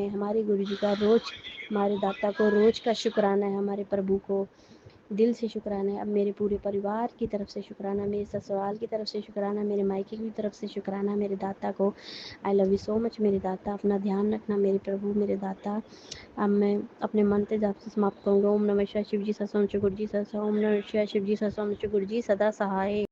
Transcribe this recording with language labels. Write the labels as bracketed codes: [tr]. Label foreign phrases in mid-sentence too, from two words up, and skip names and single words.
[ur] ہمارے گرو جی کا روز، ہمارے داتا کو روز کا شکرانہ ہے، ہمارے پربھو کو دل سے شکرانہ ہے۔ اب میرے پورے پریوار کی طرف سے شکرانہ، میرے سسرال کی طرف سے شکرانہ، میرے مائکے کی طرف سے شکرانہ میرے داتا کو۔ [en] I love you so much [ur] میرے داتا، اپنا دھیان رکھنا میرے پربھو میرے داتا۔ اب میں اپنے منتر جپ سے سماپت کروں گا۔ [sa] ओम् नमः शिवाय, [ur] شیو جی سہسرام، شیو گرو جی سہسرام، [sa] ओम् नमः शिवाय, [ur] شیو جی سہسرام، شیو گرو جی سدا سہائے۔